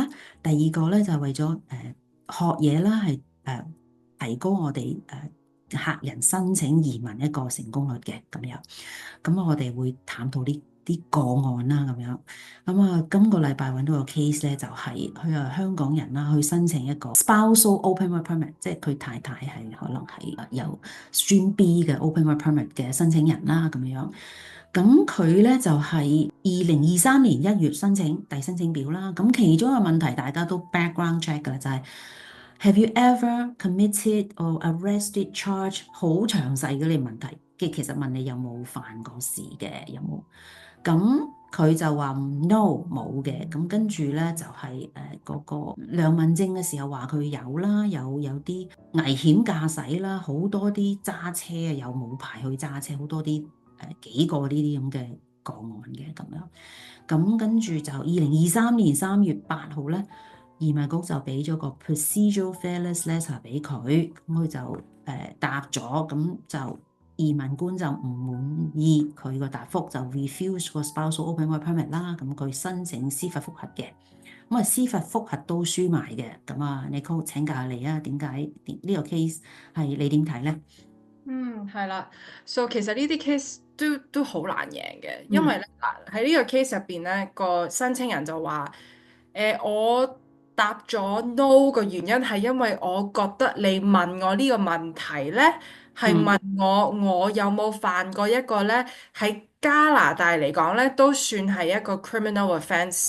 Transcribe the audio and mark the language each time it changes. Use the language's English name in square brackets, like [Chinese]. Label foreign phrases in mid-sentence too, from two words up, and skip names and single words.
[Cantonese] 第二個咧就係為咗學嘢啦，係提高我哋客人申請移民一個成功率嘅咁樣。咁我哋會探討呢啲個案啦咁樣。咁今個禮拜揾到個 case 咧，就係佢係香港人啦，去申請一個 [English] spousal open work permit， [Cantonese] 即係佢太太係可能係有 Stream B 嘅 [English] open work permit [Cantonese] 嘅申請人啦咁樣。咁佢咧就係2023年1月申請遞申請表啦。咁其中一個問題大家都 [English] background check [Cantonese] 㗎啦，就係 [English] Have you ever committed or arrested charge？ [Cantonese] 好詳細嘅呢個問題，其實問你有冇犯過事嘅，有冇？咁佢就話 no 冇嘅。咁跟住咧就係嗰個良民證嘅時候話佢有啦，有啲危險駕駛啦，好多啲揸車啊有冇牌去揸車，好多啲幾個呢啲咁嘅個案嘅咁樣。咁跟住就2023年3月8號咧，移民局就俾咗個 [English] procedural fairness letter [Cantonese] 俾佢，咁佢就答咗，咁就移民官就唔滿意佢個答覆，就 refuse 個 [English] spousal open work permit [Cantonese] 啦。咁佢申請司法覆核嘅，咁司法覆核都輸埋嘅。咁Nicole 請教下你啊，點解呢個 case 係你點睇咧？係啦，so 其實呢啲 case 都好難贏嘅，因為咧嗱喺呢個 case 入邊咧，個申請人就話，我答咗 no 嘅原因係因為我覺得你問我呢個問題咧，係問我有冇犯過一個咧喺加拿大嚟講咧都算係一個 [English] criminal offence